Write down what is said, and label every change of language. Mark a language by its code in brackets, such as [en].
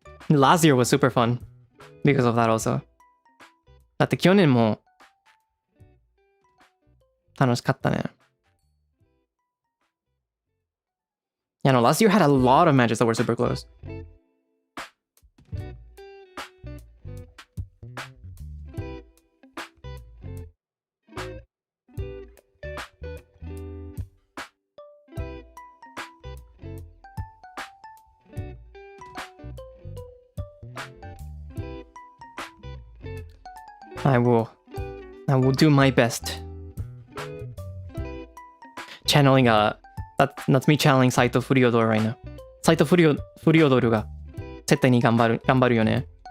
[en] Last year was super fun because of that also. [ja] だって去年も楽しかったね。 [en] Yeah, no, last year had a lot of matches that were super close. I will do my best channeling that's me channeling サイトフリオドール right now. [ja] サイトフリオドールが絶対に頑張るよね。